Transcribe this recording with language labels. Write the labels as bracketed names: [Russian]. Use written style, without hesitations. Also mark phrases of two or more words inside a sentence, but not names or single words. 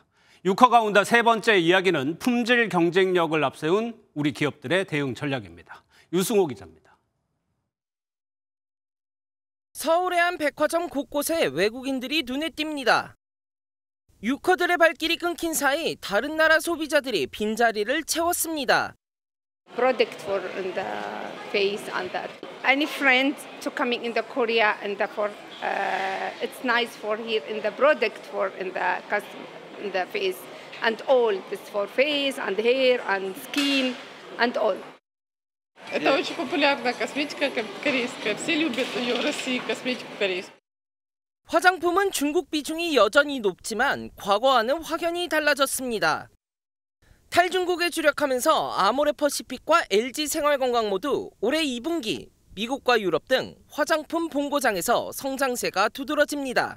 [Korean] 6호가 온다 세 번째 이야기는 품질 경쟁력을 앞세운 우리 기업들의 대응 전략입니다. 유승호 기자입니다. 서울의 한 백화점 곳곳에 외국인들이 눈에 띕니다. 유커들의 발길이 끊긴 사이 다른 나라 소비자들이 빈자리를 채웠습니다. [English] Product for the face and that. Any friend to coming in the Korea and for it's nice for here in the product for in the custom in the face and all this for face and hair and skin and all. [Russian] Это очень популярная косметика корейская. Все любят ее в России, косметику корейскую. [Korean] 화장품은 중국 비중이 여전히 높지만 과거와는 확연히 달라졌습니다. 탈중국에 주력하면서 아모레퍼시픽과 LG생활건강 모두 올해 2분기 미국과 유럽 등 화장품 본고장에서 성장세가 두드러집니다.